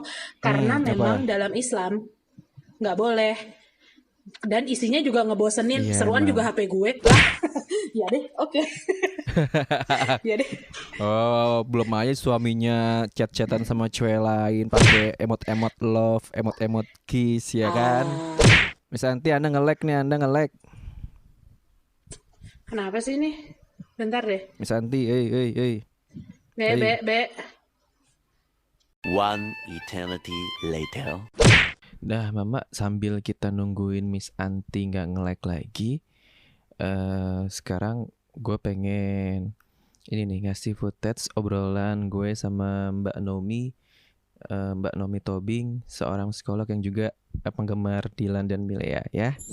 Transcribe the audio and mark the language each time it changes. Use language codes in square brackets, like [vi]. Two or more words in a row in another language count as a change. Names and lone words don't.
[id] Karena memang dalam Islam enggak boleh. Dan isinya juga ngebosenin, seruan emang. Juga HP gue." Ya deh, oke. Ya deh. Oh, belum aja suaminya chat-chatan sama cewek lain pakai emot-emot love, emot-emot kiss ya kan. Misalnya nanti Anda nge-like nih, Kenapa sih nih? Bentar deh. Miss Anti, hey. Be. [en] One eternity later. [id] Dah, Mama, sambil kita nungguin Miss Anti nggak nge-like lagi, sekarang gue pengen ini nih ngasih footage obrolan gue sama Mbak Nomi Tobing, seorang psikolog yang juga penggemar Dilan dan Milea ya.